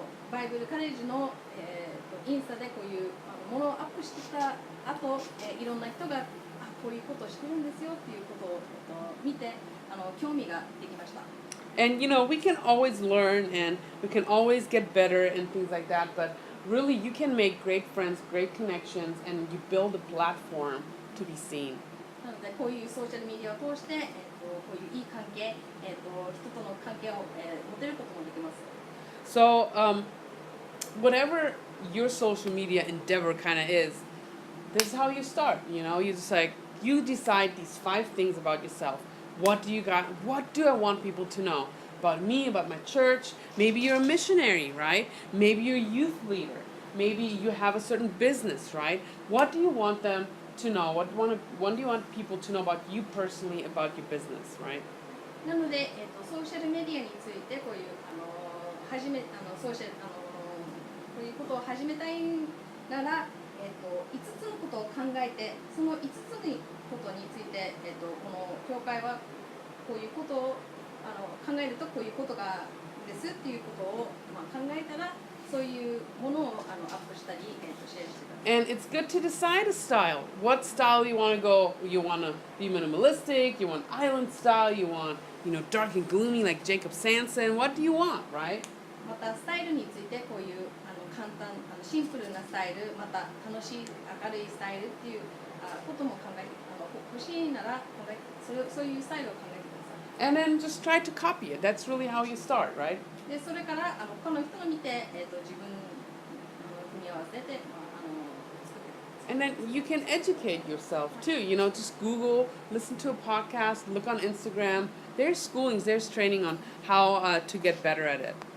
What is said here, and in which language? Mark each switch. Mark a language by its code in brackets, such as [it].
[ja] バイブルカレッジの、インスタでこういうものをアップしてきた後、いろんな人がこういうことをしてるんですよっていうことを、見て興味ができました。 [en] And we can always learn and we can always get better and things like that, but really you can make great friends, great connections, and you build a platform to be seen. [ja] なのでこういうソーシャルメディアを通して、こういういい関係、人との関係を、持てることもできます。 [en] So, whatever your social media endeavor kind of is, this is how you start. You just you decide these 5 things about yourself. What do you got? What do I want people to know about me, about my church? Maybe you're a missionary, right? Maybe you're a youth leader. Maybe you have a certain business, right? What do you want them to know? What do you want people to know about you personally, about your business, right? [ja] なので、ソーシャルメディアについてこういうソーシャルこういうことを始めたいなら、5つのことを考えて、その5つのことについて、この教会はこういうことを考えるとこういうことがですっていうことを、考えたらそういうものをアップしたり、シェアしてください。 [en] And it's good to decide a style. What style you want to go? You want to be minimalistic? You want island style? You want, dark and gloomy like Jacob Sanson? What do you want, right? [ja] またスタイルについてこういう簡単シンプルなスタイル、また楽しい明るいスタイルっていうことも考えて欲しいならそういうスタイルを考えてください。 [en] And then just try to copy it. That's really how you start, right? [ja] でそれから他の人の見て、自分組み合わせて、作ってください。 [en] And then you can educate yourself too. Just Google, listen to a podcast, look on Instagram. There's schoolings, there's training on how to get better at it.